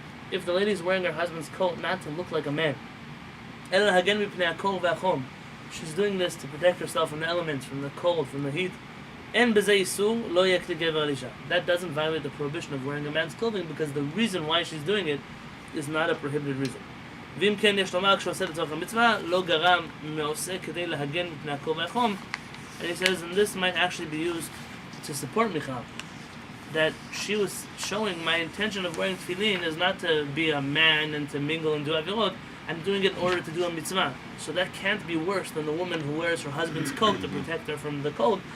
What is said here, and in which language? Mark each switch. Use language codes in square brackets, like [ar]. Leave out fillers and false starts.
[en] If the lady is wearing her husband's coat not to look like a man, [he] ela hagen mipnei hakol v'achom, [en] she's doing this to protect herself from the elements, from the cold, from the heat. [he] En b'zeh isur lo yekli gever al isha. [en] That doesn't violate the prohibition of wearing a man's clothing because the reason why she's doing it is not a prohibited reason. [he] ואם כן יש לומר כשעושה לצורך המצווה לא גרם מעושה כדי להגן מפני הקור והחום. [en] And he says, and this might actually be used to support Michal, that she was showing my intention of wearing tefillin is not to be a man and to mingle and do avirot. I'm doing it in order to do a mitzvah. So that can't be worse than the woman who wears her husband's coat to protect her from the cold.